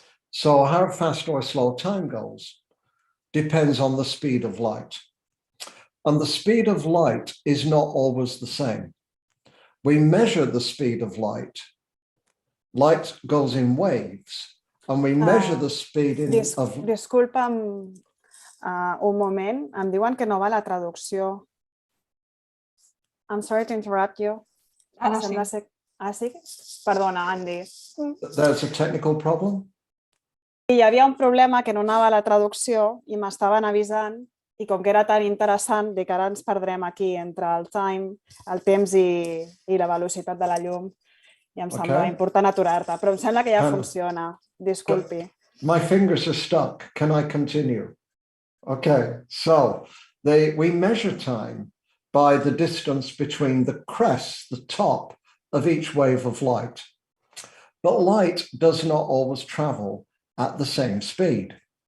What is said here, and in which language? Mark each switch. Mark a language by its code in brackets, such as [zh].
[en] So how fast or slow time goes depends on the speed of light. And the speed of light is not always the same. We measure the speed of light. Light goes in waves, and we measure the speed of... [ca] Disculpa'm un moment, em diuen que no va la traducció. [en] I'm sorry to interrupt you. [ca] Ara sí. Sí? Perdona, Andy. [en] There's a technical problem? [ca] Hi havia un problema que no anava la traducció i m'estaven avisant, i com que era tan interessant, dic ara ens perdrem aquí entre el temps i la velocitat de la llum, i em sembla important aturar-te, però em sembla que ja funciona. Disculpi. [en] My fingers are stuck. Can I continue? Okay, so we measure time by the distance between the crest, the top of each wave of light. But light does not always travel at the same speed.